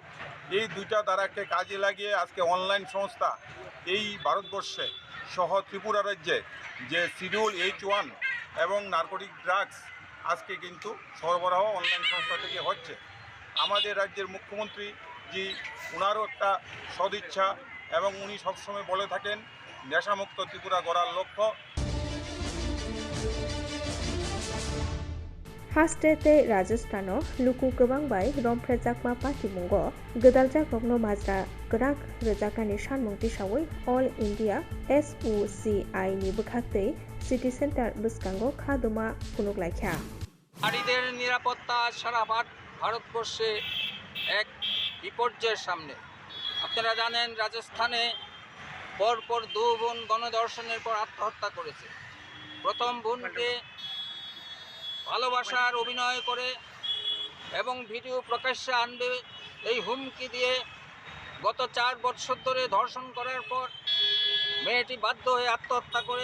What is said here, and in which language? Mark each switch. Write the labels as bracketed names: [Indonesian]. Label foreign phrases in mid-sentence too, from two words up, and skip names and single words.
[Bangla] এই দুইটা ধারাকে কাজে লাগিয়ে আজকে অনলাইন সংস্থা এই ভারতবর্ষে সহ ত্রিপুরা রাজ্যে যে শিডিউল H1 এবং [English] narcotic drugs [Bangla] আজকে কিন্তু সরবরাহ অনলাইন সংস্থা থেকে হচ্ছে। আমাদের রাজ্যের মুখ্যমন্ত্রী জি ওনারও একটা সদিচ্ছা এবং উনি সবসময় বলে থাকেন নেশামুক্ত ত্রিপুরা গড়ার লক্ষ্য। [Turkic languages] Hastete Rajasthano luku gobang bai romprejakma patibungo gedaljak majra gerak rejakani sanmung tisawai All India SUCI ni bukhaktei City Center buskango khaduma kunuklaikha। [Bangla] নারীদের নিরাপত্তা সারা ভারতবর্ষে এক বিপর্যয়ের সামনে। আপনারা জানেন রাজস্থানে পরপর 2 বোন গণধর্ষণের পর আত্মহত্যা করেছে। প্রথম বোনকে ভালোবাসার অভিনয় করে এবং ভিডিও প্রকাশ্যে আনবে এই হুমকি দিয়ে গত 4 বছর ধরে ধর্ষণ করার পর মেয়েটি বাধ্য হয়ে আত্মহত্যা করে।